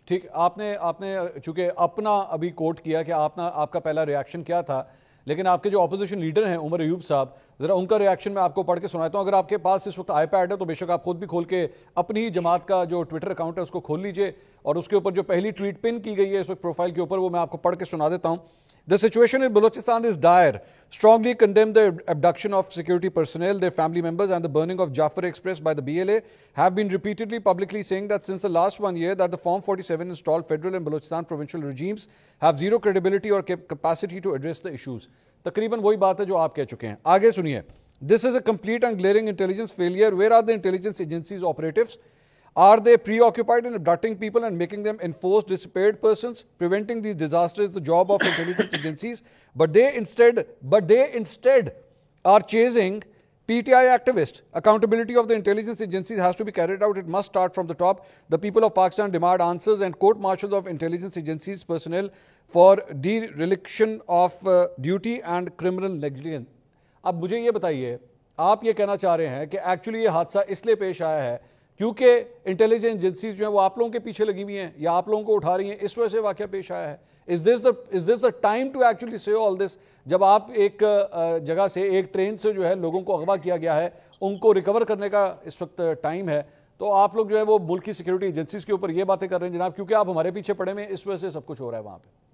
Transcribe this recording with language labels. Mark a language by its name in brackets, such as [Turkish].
[Urdu] ٹھیک، آپ نے چونکہ اپنا ابھی کوٹ کیا کہ آپ کا پہلا ریاکشن کیا تھا، لیکن آپ کے جو اپوزیشن لیڈر ہیں عمر ایوب صاحب، ذرا ان کا ریاکشن میں آپ کو پڑھ کے سناتا ہوں. اگر آپ کے پاس اس وقت آئی پیڈ ہے تو بے شک آپ خود بھی کھول کے اپنی ہی جماعت کا جو ٹویٹر اکاؤنٹ ہے اس کو کھول لیجئے، اور اس کے اوپر جو پہلی ٹویٹ پن کی گئی ہے اس وقت پروفائل کے اوپر، وہ میں آپ کو پڑھ کے سنا دیتا ہوں. [English] The situation in Balochistan is dire. Strongly condemn the abduction of security personnel, their family members, and the burning of Jafar Express by the BLA. Have been repeatedly publicly saying that since the last 1 year that the Form 47 installed federal and Balochistan provincial regimes have zero credibility or capacity to address the issues. [Urdu] تقریباً وہی بات ہے جو آپ کہہ چکے ہیں. آگے سنیے. [English] This is a complete and glaring intelligence failure. Where are the intelligence agencies operatives? Are they preoccupied in abducting people and making them enforced disappeared persons? Preventing these disasters is the job of intelligence agencies, but they instead are chasing PTI activists. Accountability of the intelligence agencies has to be carried out. It must start from the top. The people of Pakistan demand answers and court-martials of intelligence agencies personnel for dereliction of duty and criminal negligence. [Urdu] اب مجھے یہ بتائیے، آپ یہ کہنا چاہ رہے ہیں کہ ایکچولی یہ حادثہ اس لیے پیش آیا ہے کیونکہ انٹیلیجنس ایجنسیز جو ہیں وہ آپ لوگوں کے پیچھے لگی ہوئی ہیں یا آپ لوگوں کو اٹھا رہی ہیں، اس وجہ سے واقعہ پیش آیا ہے؟ [English] Is this the time to actually say all this؟ [Urdu] جب آپ ایک جگہ سے ایک ٹرین سے جو ہے لوگوں کو اغوا کیا گیا ہے، ان کو ریکور کرنے کا اس وقت ٹائم ہے، تو آپ لوگ جو ہے وہ ملک کی سیکیورٹی ایجنسیز کے اوپر یہ باتیں کر رہے ہیں جناب کیونکہ آپ ہمارے پیچھے پڑے ہوئے ہیں، اس وجہ سے سب کچھ ہو رہا ہے وہاں پہ.